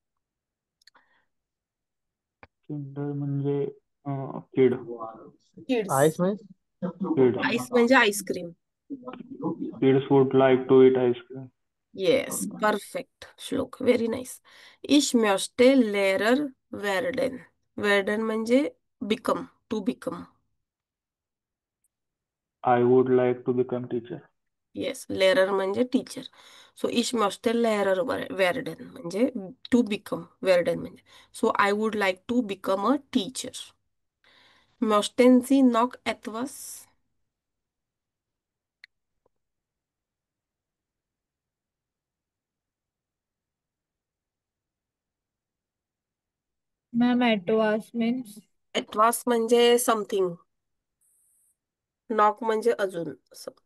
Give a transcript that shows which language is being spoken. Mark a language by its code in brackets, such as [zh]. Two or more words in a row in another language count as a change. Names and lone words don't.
[mr] किंडर म्हणजे किड. किड्स. आईस म्हणजे किड. आईस म्हणजे आईस्क्रीम. [en] kids would like to eat ice cream. yes, perfect Shlok, very nice. [de] ich möchte Lehrer werden. [mr] वेर्डेन म्हणजे बिकम, [en] to become. I would like to become teacher. [mr] येस, लेरर म्हणजे टीचर. सो [de] ich möchte Lehrer werden [mr] म्हणजे [en] to become, [mr] वेर्डेन म्हणजे. [en] so I would like to become a teacher. [de] Möchten Sie noch etwas? [en] ma'am etwas means [mr] Etwas म्हणजे समथिंग, नॉक म्हणजे अजून असं.